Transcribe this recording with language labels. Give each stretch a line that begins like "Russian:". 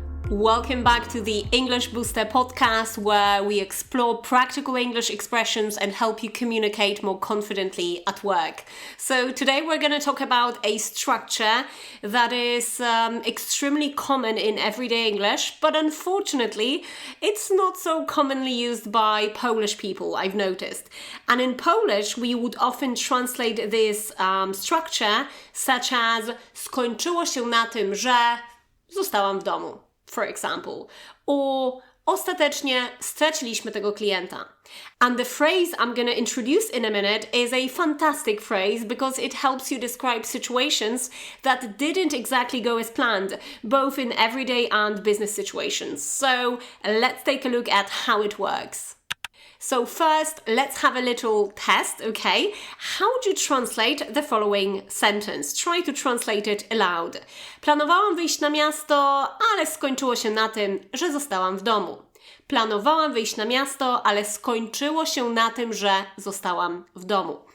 English: Welcome back to the English Booster podcast, where we explore practical English expressions and help you communicate more confidently at work. So today we're going to talk about a structure that is extremely common in everyday English, but unfortunately it's not so commonly used by Polish people, I've noticed. And in Polish we would often translate this structure such as
Polish: skończyło się na tym, że zostałam w domu.
English: For example, or
Polish: ostatecznie straciliśmy tego klienta.
English: And the phrase I'm going to introduce in a minute is a fantastic phrase because it helps you describe situations that didn't exactly go as planned, both in everyday and business situations. So let's take a look at how it works. So first, let's have a little test, okay? How would you translate the following sentence? Try to translate it aloud.
Polish: Planowałam wyjść na miasto, ale skończyło się na tym, że zostałam w domu. Planowałam wyjść na miasto, ale skończyło się na tym, że zostałam w domu.